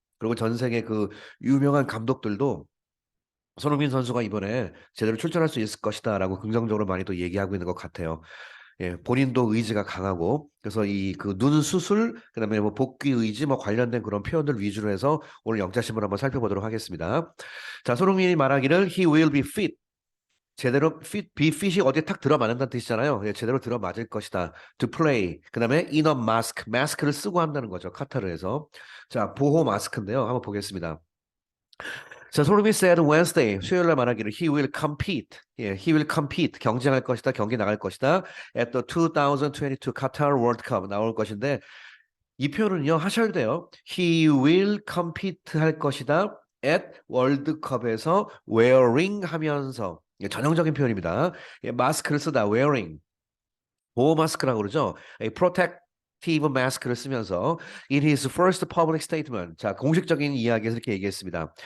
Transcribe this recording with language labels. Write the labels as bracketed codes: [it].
[ko] 그리고 전 세계 그 유명한 감독들도 손흥민 선수가 이번에 제대로 출전할 수 있을 것이다라고 긍정적으로 많이 또 얘기하고 있는 것 같아요. 예, 본인도 의지가 강하고 그래서 이 그 눈 수술 그다음에 뭐 복귀 의지 뭐 관련된 그런 표현들 위주로 해서 오늘 영자신문 한번 살펴보도록 하겠습니다. 자, 손흥민이 말하기를 [en] he will be fit. [ko] 제대로 be fit이 어디에 탁 들어맞는다는 뜻이잖아요. 예, 제대로 들어맞을 것이다. [en] to play. 그다음에 in a mask. [ko] 마스크를 쓰고 한다는 거죠. 카타르에서. 자, 보호 마스크인데요. 한번 보겠습니다. [en] 자, 손흥민 said Wednesday, [ko] 수요일 날 말하기를 [en] he will compete. [ko] 예, [en] he will compete. [ko] 경쟁할 것이다. 경기 나갈 것이다. [en] at the 2022 Qatar World Cup [ko] 나올 것인데 이 표현은요 하셔야 돼요. [en] He will compete [ko] 할 것이다. at 월드컵에서 wearing 하면서 예, 전형적인 표현입니다. 예, 마스크를 쓰다 wearing 보호 마스크라고 그러죠. 이 protective 마스크를 쓰면서 [en] in his first public statement [ko] 자 공식적인 이야기에서 이렇게 얘기했습니다.